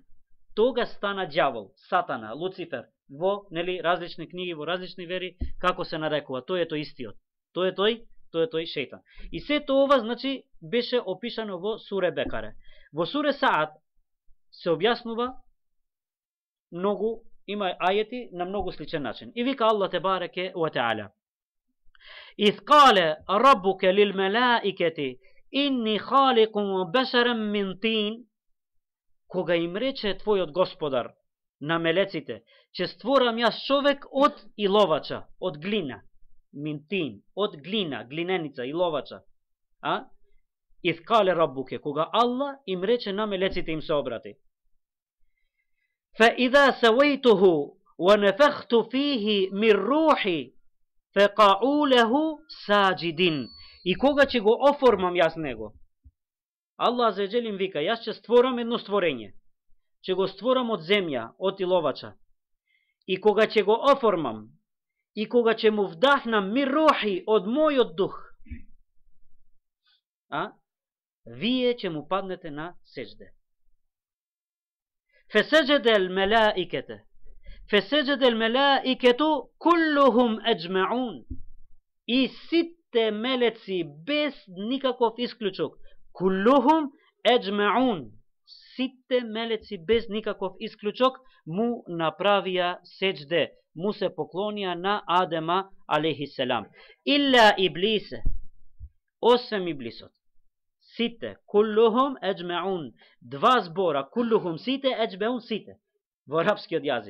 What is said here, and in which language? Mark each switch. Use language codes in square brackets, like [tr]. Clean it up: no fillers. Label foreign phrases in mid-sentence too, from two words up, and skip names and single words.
[mk] Тогаш стана ѓавол, сатана, Луцифер, во различни книги, во различни вери, како се нарекува. Тој е тој истиот. Тој е тој шејтан. И сето ова, значи, беше опишано во суре Бекаре. Во суре Саад се објаснува многу, има ајети на многу сличен начин. И вика [ar] Аллах تبارك وتعالى: إذ قال ربك للملائكة إني خالق بشرا من طين. [mk] Кога им рече твојот Господар на мелеците, че створам јас човек од иловача, од глина, минтин, од глина, глиненица, иловача. [ar] إذ قال ربك, [mk] кога Аллах им рече на мелеците, им се обрати: [ar] فإذا سويته ونفخت فيه من روحي فقعوا له ساجدين. [mk] И кога ќе го оформам јас него, Аллах [ar] عز وجل [mk] им вика: јас ќе створам едно створење, ќе го створам од земја, од иловача. И кога ќе го оформам, и кога ќе му вдахнам [ar] من روحي [mk] од мојот дух, вие ќе му паднете на сеџде. [ar] فسجد الملائكة كلهم أجمعون. [mk] И сите мелеци без никаков исклучок, [ar] كلهم أجمعون, [mk] сите мелеци без никаков исклучок му направија сеџде, му се поклонија на Адема алейхиселам. [ar] إلا إبليس, [mk] освен Иблисот. Сите, [ar] كلهم أجمعون, [mk] два збора, куллухум сите, еджмеун сите, во арапскиот јазик.